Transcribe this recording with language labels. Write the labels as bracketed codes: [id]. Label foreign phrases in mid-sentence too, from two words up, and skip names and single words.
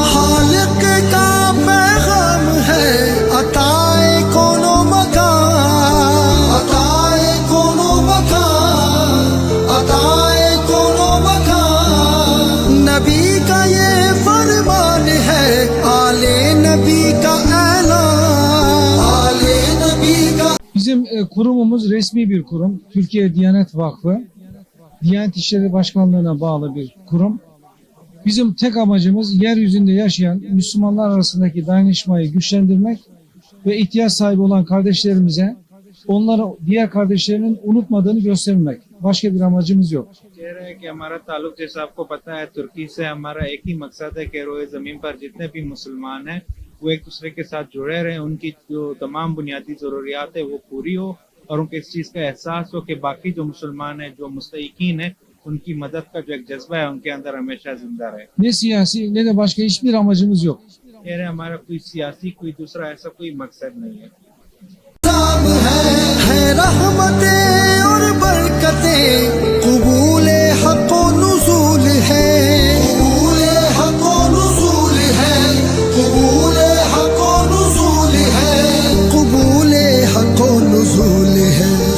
[ur] خالق کا پیغام ہے عطائے کون و مکان عطائے کون و مکان عطائے کون و مکان نبی کا یہ فرمان ہے آلے نبی کا اعلان آلے نبی کا. [tr] Bizim kurumumuz resmi bir kurum. Türkiye Diyanet Vakfı. Diyanet İşleri Başkanlığı'na bağlı bir kurum. Bizim tek amacımız yeryüzünde yaşayan Müslümanlar arasındaki dayanışmayı güçlendirmek ve ihtiyaç sahibi olan kardeşlerimize onları diğer kardeşlerinin unutmadığını göstermek. Başka bir amacımız yok. [ur] کہہ رہے ہیں کہ ہمارا تعلق جیسا آپ کو پتہ ہے ترکی سے ہمارا ایک ہی مقصد ہے کہ روئے زمین پر جتنے بھی مسلمان ہیں وہ ایک دوسرے کے ساتھ جڑے رہیں، ان کی جو تمام بنیادی ضروریات ہے وہ پوری ہو اور ان کو اس چیز کا احساس ہو کہ باقی جو مسلمان ہیں جو مستحقین ہیں ان کی مدد کا جو ایک جذبہ ہے ان کے اندر ہمیشہ زندہ رہے. [tr] Ne siyasi ne de başka hiçbir amacımız yok. [ur] کہہ رہے ہیں ہمارا کوئی سیاسی کوئی دوسرا ایسا کوئی مقصد نہیں ہے. ہے رحمتیں اور برکتیں قبول حق و نزول ہے قبول حق و نزول ہے قبول حق و نزول ہے قبول حق و نزول ہے